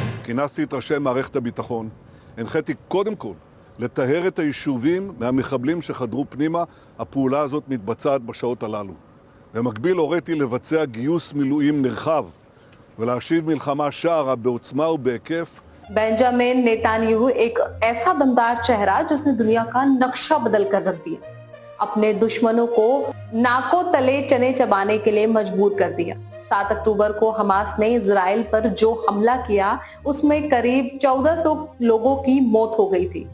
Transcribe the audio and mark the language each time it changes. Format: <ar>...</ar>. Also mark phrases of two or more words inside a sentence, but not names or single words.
<he>כינסתי את ראשי מערכת הביטחון, הנחיתי קודם כל לטהר את היישובים מהמחבלים שחדרו פנימה. הפעולה הזאת מתבצעת בשעות הללו. במקביל הוריתי לבצע גיוס מילואים נרחב ולהשיב מלחמה שערה בעוצמה ובהיקף.</he> <hi>बेंजामिन नेतान्याहू एक ऐसा दमदार चेहरा जिसने दुनिया का नक्शा बदल कर रख दिया, अपने दुश्मनों को नाकों तले चने चबाने के लिए मजबूर कर दिया। 7 अक्टूबर को हमास ने इजराइल पर जो हमला किया उसमें करीब 1400 लोगों की मौत हो गई थी।</hi>